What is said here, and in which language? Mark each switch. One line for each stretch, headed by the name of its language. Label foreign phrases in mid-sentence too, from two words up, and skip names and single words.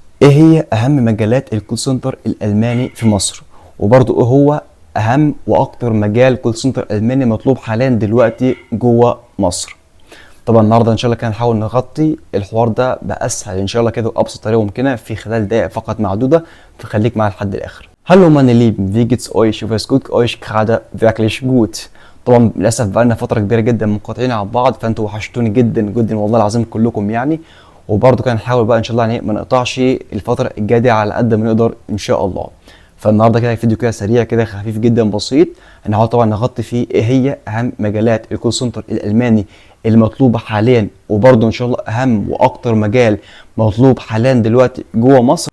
Arabic: ايه هي اهم مجالات الكول سنتر الالماني في مصر؟ وبرضه ايه هو اهم واكتر مجال كول سنتر الماني مطلوب حاليا دلوقتي جوه مصر؟ طبعا النهارده ان شاء الله كده هنحاول نغطي الحوار ده باسهل ان شاء الله كده وابسط طريقه ممكنه في خلال دقائق فقط معدوده، فخليك معايا لحد الاخر.
German: Hallo meine Lieben, wie geht's euch? Ich hoffe es geht euch gerade wirklich gut.
Arabic: طبعا للاسف بقالنا فتره كبيره جدا منقطعين عن بعض، فانتوا وحشتوني جدا جدا والله العظيم كلكم يعني. وبرضه كان نحاول بقى ان شاء الله يعني ما نقطعش الفتره الجايه دي على قد ما نقدر ان شاء الله. فالنهارده كده فيديو كده سريع كده خفيف جدا بسيط، هنحاول طبعا نغطي فيه ايه هي اهم مجالات الكول سنتر الالماني المطلوبه حاليا، وبرضه ان شاء الله اهم واكتر مجال مطلوب حاليا دلوقتي جوه مصر.